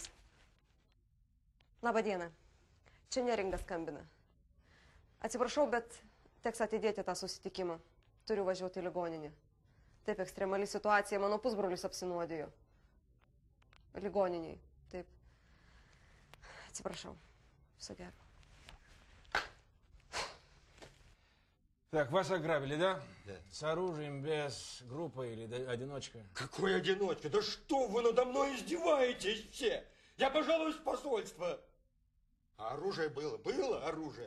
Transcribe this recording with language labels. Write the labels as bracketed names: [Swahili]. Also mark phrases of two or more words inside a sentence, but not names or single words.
[Lithuanian] Labą dieną. Čia Neringa skambina. Atsiprašau, bet teks atidėti tą susitikimą. Turiu važiuoti į ligoninę. Taip, ekstremali situacija. Mano pusbrolis apsinuodijo. Ligoniniai. Taip. Atsiprašau. Viso gero. [Russian] Так, вас ограбили, да? Да. С оружием, без группы или одиночка? Какой одиночка? Да что вы надо мной издеваетесь все? Я пожалуюсь в посольство. А оружие было? Было оружие?